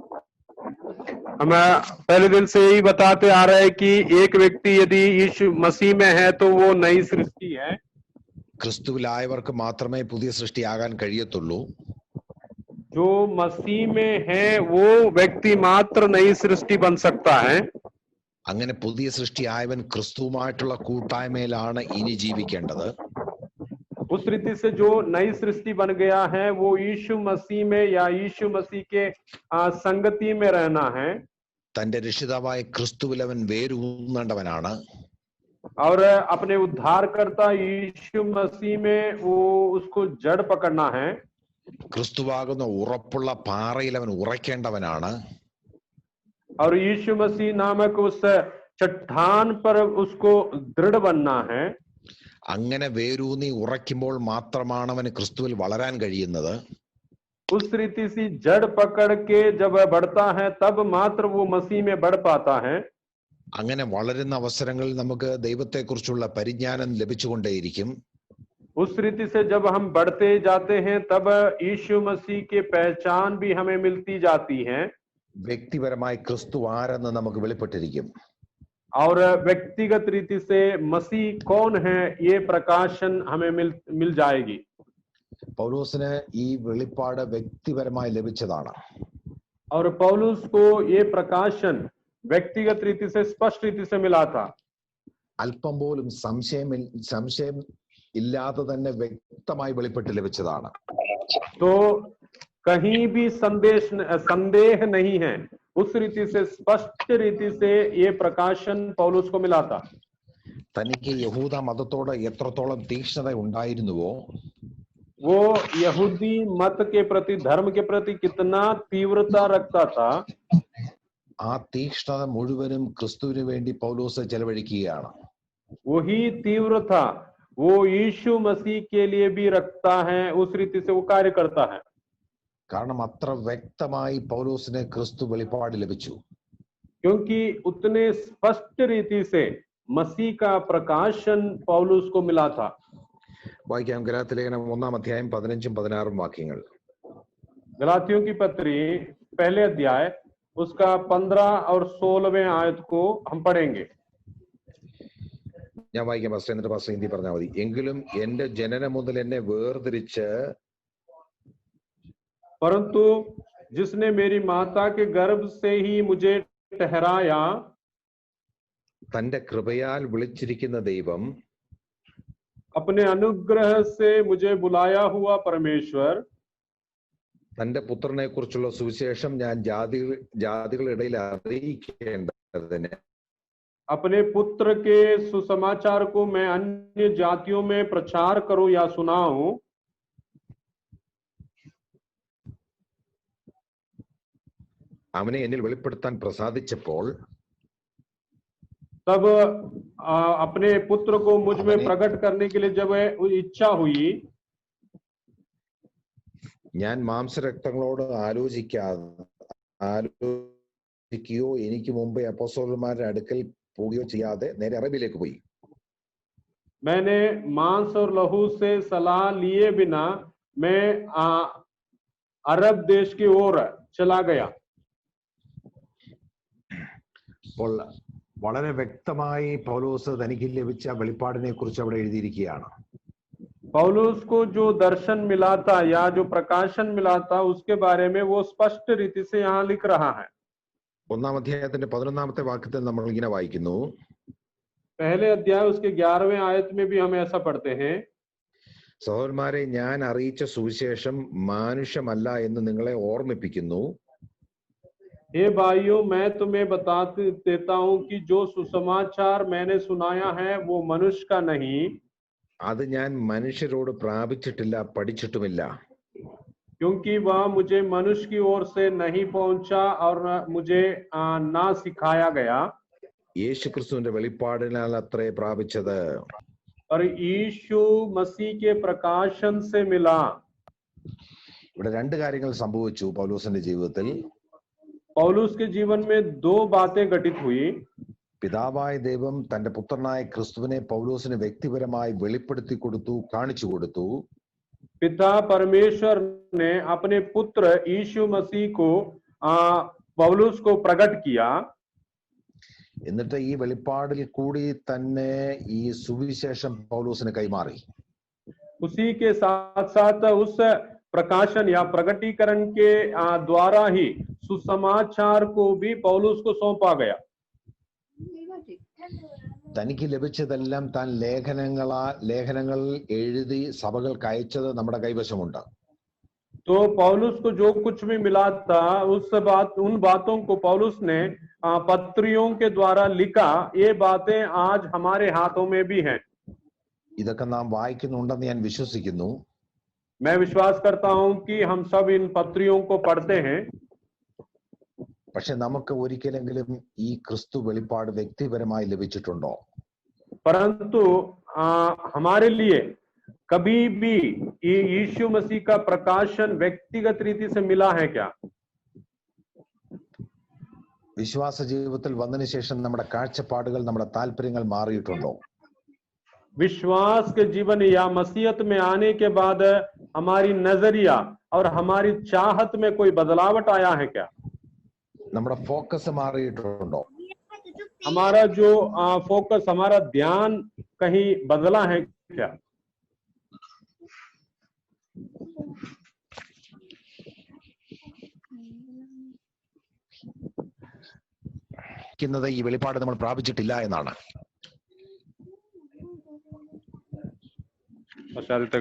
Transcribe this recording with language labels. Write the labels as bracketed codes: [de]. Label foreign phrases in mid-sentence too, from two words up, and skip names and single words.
[hi] हम पहले दिन से यही बताते आ रहे हैं कि एक व्यक्ति यदि यीशु मसीह में है तो वो नई सृष्टि है। [ml] ക്രിസ്തുവിലായവർക്ക് മാത്രമേ പുതിയ സൃഷ്ടിയാകാൻ കഴിയത്തുള്ളൂ. [hi] जो मसीह में है वो व्यक्ति मात्र नई सृष्टि बन सकता है। [ml] അങ്ങനെ പുതിയ സൃഷ്ടിയായവൻ ക്രിസ്തുവുമായിട്ടുള്ള കൂട്ടായ്മയിലാണ് ഇനി ജീവിക്കേണ്ടത്. [hi] उस रीति से जो नई सृष्टि बन गया है वो यीशु मसीह में या यीशु मसीह के संगति में रहना है। [ml] തന്റെ രക്ഷിതാവായ ക്രിസ്തുവിൽ അവൻ വേരൂന്നേണ്ടവനാണ്. [hi] और अपने उद्धारकर्ता यीशु मसीह में वो उसको जड़ पकड़ना है। [ml] ക്രിസ്തുവാകുന്ന ഉറപ്പുള്ള പാറയിൽ അവൻ ഉറയ്ക്കേണ്ടവനാണ്. [hi] और यीशु मसीह नामक उस चट्टान पर उसको दृढ़ बनना है। [ml] അങ്ങനെ വേരൂന്നി ഉറയ്ക്കുമ്പോൾ മാത്രമാണ് അവന് ക്രിസ്തുവിൽ വളരാൻ കഴിയുന്നത്. [hi] उस रीति से जड़ पकड़ के जब बढ़ता है तब मात्र वो मसीह में बढ़ पाता है। [ml] അങ്ങനെ വളരുന്ന അവസരങ്ങളിൽ നമുക്ക് ദൈവത്തെക്കുറിച്ചുള്ള പരിജ്ഞാനം ലഭിച്ചുകൊണ്ടേയിരിക്കും. [hi] उस रीति से जब हम बढ़ते जाते हैं तब यीशु मसीह की पहचान भी हमें मिलती जाती है। [ml] വ്യക്തിപരമായി ക്രിസ്തു ആരെന്ന് നമുക്ക് വെളിപ്പെട്ടിരിക്കും. [hi] और व्यक्तिगत रीति से मसीह कौन है ये प्रकाशन हमें मिल जाएगी। [ml] പൗലോസിന് ഈ വെളിപ്പാട് വ്യക്തിപരമായി ലഭിച്ചതാണ്. [hi] और पौलुस को ये प्रकाशन व्यक्तिगत रीति से स्पष्ट रीति से मिला था। [ml] അല്പം പോലും സംശയം ഇല്ലാതെ തന്നെ വ്യക്തമായി വെളിപ്പെട്ട് ലഭിച്ചതാണ്. [hi] तो कहीं भी संदेह नहीं है, उस रीति से स्पष्ट रीति से ये प्रकाशन पौलुस को मिला था. [ml] തനിക്ക് യഹൂദ മതത്തോട് എത്രത്തോളം തീക്ഷ്ണത ഉണ്ടായിരുന്നുവോ [hi] वो यहूदी मत के प्रति, धर्म के प्रति कितना तीव्रता रखता था, [ml] ആ തീക്ഷ്ണത മുഴുവനും ക്രിസ്തുവിന് വേണ്ടി പൗലോസ് ചെലവഴിക്കുകയാണ്. [hi] वही तीव्र था वो यीशु मसीह के लिए भी रखता है, उस रीति से वो कार्य करता है. [ml] കാരണം അത്ര വ്യക്തമായി പൗലോസിന് ക്രിസ്തു വെളിപ്പാട് ലഭിച്ചു. [hi] क्योंकि उतने स्पष्ट रीति से मसीह का प्रकाशन पौलुस को मिला था. [ml] വായിക്കാം ഗലാത്യ ലേഖനം 1-ാം അധ്യായം 15-16 വാക്യങ്ങൾ. [hi] गलातियों की पत्री पहले अध्याय उसका 15 और 16वें आयत को हम पढ़ेंगे. [ml] ഞാൻ വായിക്കാം പാസ്റ്റർ, എന്നിട്ട് പാസ്റ്റർ ഹിന്ദി പറഞ്ഞാൽ മതി. എങ്കിലും എന്റെ ജനനം മുതൽ എന്നെ വേർതിരിച്ച് [hi] परंतु जिसने मेरी माता के गर्भ से ही मुझे ठहराया, [ml] തന്റെ കൃപയാൽ വിളിച്ചിരിക്കുന്ന ദൈവം [hi] अपने अनुग्रह से मुझे बुलाया हुआ परमेश्वर, [ml] തന്റെ പുത്രനെ കുറിച്ചുള്ള സുവിശേഷം ഞാൻ ജാതികളുടെ ഇടയിൽ അറിയിക്കേണ്ടതിന് [hi] अपने पुत्र के सुसमाचार को मैं अन्य जातियों में प्रचार करूं या सुनाऊं, [ml] അവനെ എന്നിൽ വെളിപ്പെടുത്താൻ പ്രസാദിച്ചപ്പോൾ [hi] तब अपने पुत्र को मुझ में प्रकट करने के लिए जब इच्छा हुई, [ml] ഞാൻ മാംസരക്തങ്ങളോട് ആലോചിക്കുകയോ എനിക്ക് മുമ്പേ അപ്പോസ്തലന്മാരുടെ അടുക്കൽ പോവുകയോ ചെയ്യാതെ നേരെ അറബിയിലേക്ക് പോയി. [hi] मैंने मांस और लहू से सलाह लिए बिना मैं अरब देश की ओर चला गया. [ml] അപ്പോൾ വളരെ വ്യക്തമായി പൗലോസ് തനിക്ക് ലഭിച്ച വെളിപ്പാടിനെ കുറിച്ച് അവിടെ എഴുതിയിരിക്കുകയാണ്. [hi] पौलुस को जो दर्शन मिला था या जो प्रकाशन मिला था उसके बारे में वो स्पष्ट रीति से यहाँ लिख रहा है. [ml] 1-ാം അധ്യായത്തിന്റെ 11-ാമത്തെ വാക്യത്തിൽ നമ്മൾ ഇങ്ങനെ വായിക്കുന്നു. [hi] पहले अध्याय उसके 11वें आयत में भी हम ऐसा पढ़ते हैं. [ml] സഹോദരന്മാരെ, ഞാൻ അറിയിച്ച സുവിശേഷം മാനുഷ്യമല്ല എന്ന് നിങ്ങളെ ഓർമ്മിപ്പിക്കുന്നു. [hi] हे भाइयों, मैं तुम्हें बता देता हूं कि जो सुसमाचार मैंने सुनाया है वो मनुष्य का नहीं, [ml] അത് ഞാൻ മനുഷ്യരോട് പ്രാപിച്ചിട്ടില്ല, പഠിച്ചിട്ടുമില്ല. [hi] क्योंकि वह मुझे मनुष्य की ओर से नहीं पहुंचा और मुझे ना सिखाया गया, [ml] യേശുക്രിസ്തുവിന്റെ വെളിപ്പാടിനാൽ അത്രേ പ്രാപിച്ചത്. [hi] और यीशु मसीह के प्रकाशन से मिला. [ml] ഇവിടെ രണ്ട് കാര്യങ്ങൾ സംഭവിച്ചു പൗലോസിന്റെ ജീവിതത്തിൽ. [hi] पौलुस के जीवन में दो बातें घटित हुई. [ml] പിതാവായ ദൈവം തന്റെ പുത്രനായ ക്രിസ്തുവിനെ പൗലോസിന് വ്യക്തിപരമായി വെളിപ്പെടുത്തി കൊടുത്തു, കാണിച്ചു കൊടുത്തു. [hi] पिता परमेश्वर ने अपने पुत्र यीशु मसीह को पौलुस को प्रकट किया. [ml] എന്നിട്ട് ഈ വെളിപ്പാടിൽ കൂടി തന്നെ ഈ സുവിശേഷം പൗലോസിന് കൈമാറി. [hi] उसी के साथ साथ उस प्रकाशन या प्रकटीकरण के द्वारा ही सुसमाचार को भी पौलुस को सौंपा गया. [ml] തനിക്ക് ലഭിച്ചതെല്ലാം താൻ ലേഖനങ്ങൾ എഴുതി സഭകൾക്ക് അയച്ചത് നമ്മുടെ കൈവശമുണ്ട്. [hi] तो पौलुस को जो कुछ भी मिला था उन बातों को पौलुस ने पत्रियों के द्वारा लिखा. ये बातें आज हमारे हाथों में भी हैं. [ml] ഇതൊക്കെ നാം വായിക്കുന്നുണ്ടെന്ന് ഞാൻ വിശ്വസിക്കുന്നു. [hi] मैं विश्वास करता हूं कि हम सब इन पत्रियों को पढ़ते हैं. [ml] പക്ഷെ നമുക്ക് ഒരിക്കലെങ്കിലും ഈ ക്രിസ്തു വെളിപ്പാട് വ്യക്തിപരമായി ലഭിച്ചിട്ടുണ്ടോ? [hi] परंतु हमारे लिए कभी भी ये यीशु मसीह का प्रकाशन व्यक्तिगत रीति से मिला है क्या? [ml] വിശ്വാസ ജീവിതത്തിൽ വന്നതിന് ശേഷം നമ്മുടെ കാഴ്ചപ്പാടുകൾ, നമ്മുടെ താല്പര്യങ്ങൾ മാറിയിട്ടുണ്ടോ? [hi] विश्वास के जीवन या मसीहत में आने के बाद हमारी नजरिया और हमारी चाहत में कोई बदलावट आया है क्या? [ml] നമ്മുടെ ഫോക്കസ് മാറിയിട്ടുണ്ടോ? [hi] हमारा जो फोकस, हमारा ध्यान कहीं बदला है क्या? [ml] ഈ വെളിപ്പാട് നമ്മൾ പ്രാപിച്ചിട്ടില്ല എന്നാണ്. ആദ്യത്തെ കേട്ടില്ല.